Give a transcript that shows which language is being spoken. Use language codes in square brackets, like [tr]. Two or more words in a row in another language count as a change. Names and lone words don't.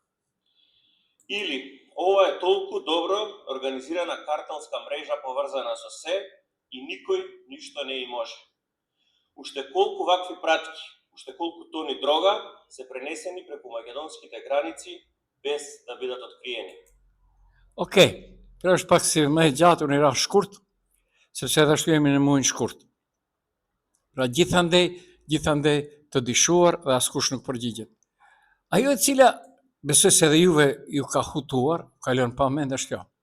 [mk] Или ова е толку добро организирана картелска мрежа поврзана со се и никој ништо не и може. Уште колку вакви пратки, уште колку тони дрога се пренесени преку македонските граници без да бидат откриени. [sq] Okej, pra është pak si më e gjatë, unë i ra shkurt, sepse edhe ashtu jemi në muajin shkurt. Pra gjithandej të dishuar dhe askush nuk përgjigjet. Ajo e cila besoj se edhe juve ju ka hutuar, ka lënë pa mend është kjo.